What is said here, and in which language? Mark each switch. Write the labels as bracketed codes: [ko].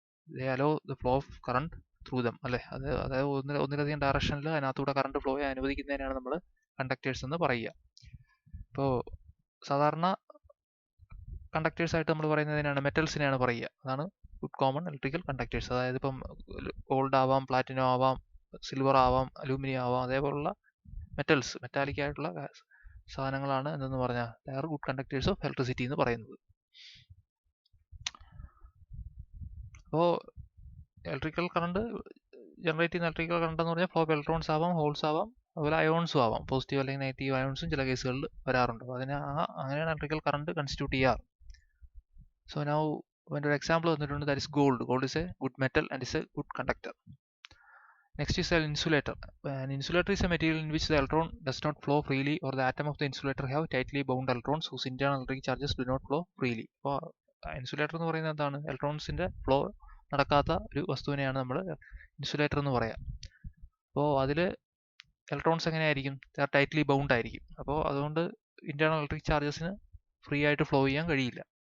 [en] They allow the flow of current through them, അല്ലേ? [ml] അതായത് ഒന്നിലധികം ഡയറക്ഷനിൽ അതിനകത്തൂടെ കറണ്ട് ഫ്ലോ അനുവദിക്കുന്നതിനാണ് നമ്മൾ കണ്ടക്ടേഴ്സ് എന്ന് പറയുക. ഇപ്പോൾ സാധാരണ കണ്ടക്ടേഴ്സ് ആയിട്ട് നമ്മൾ പറയുന്നതിനാണ് മെറ്റൽസിനെയാണ് പറയുക. അതാണ് ഗുഡ് കോമൺ ഇലക്ട്രിക്കൽ കണ്ടക്ടേഴ്സ്. അതായത് ഇപ്പം ഗോൾഡ് ആവാം, പ്ലാറ്റിനം ആവാം, സിൽവർ ആവാം, അലൂമിനിയം ആവാം, അതേപോലുള്ള മെറ്റൽസ്, മെറ്റാലിക് ആയിട്ടുള്ള സാധനങ്ങളാണ് എന്തെന്ന് പറഞ്ഞാൽ [en] they are good conductors of electricity [ml] എന്ന് പറയുന്നത്. അപ്പോൾ ഇലക്ട്രിക്കൽ കറണ്ട് ജനറേറ്റ് ചെയ്യുന്ന ഇലക്ട്രിക്കൽ കറണ്ട് എന്ന് പറഞ്ഞാൽ ഫ്ലോ ഓഫ് ഇലക്ട്രോൺസ് ആവാം, ഹോൾസ് ആവാം, അതുപോലെ അയോൺസും ആവാം. പോസിറ്റീവ് അല്ലെങ്കിൽ നെഗറ്റീവ് അയോൺസും ചില കേസുകളിൽ വരാറുണ്ട്. അപ്പോൾ അങ്ങനെയാണ് ഇലക്ട്രിക്കൽ കറണ്ട് കൺസ്റ്റിറ്റ്യൂട്ട് ചെയ്യാറ്. [en] so now [ml] ഒരു എക്സാമ്പിൾ തന്നിട്ടുണ്ട്, [en] That is gold. Gold is a good metal and is a good conductor. Next is an insulator. An insulator is a material in which the electron does not flow freely or the atom of the insulator have tightly bound electrons whose internal electric charges do not flow freely. [ml] അപ്പോൾ insulator എന്ന് പറയുന്നത് എന്താണ്? ഇലക്ട്രോൺസിന്റെ flow നടക്കാത്ത ഒരു വസ്തുവിനെയാണ് നമ്മൾ insulator എന്ന് പറയാം. അപ്പോൾ അതിൽ ഇലക്ട്രോൺസ് എങ്ങനെയായിരിക്കും? ടൈറ്റ്ലി ബൗണ്ട് ആയിരിക്കും. അപ്പോൾ അതുകൊണ്ട് ഇന്റേണൽ ഇലക്ട്രിക് ചാർജസിന് ഫ്രീ ആയിട്ട് ഫ്ലോ ചെയ്യാൻ കഴിയില്ല.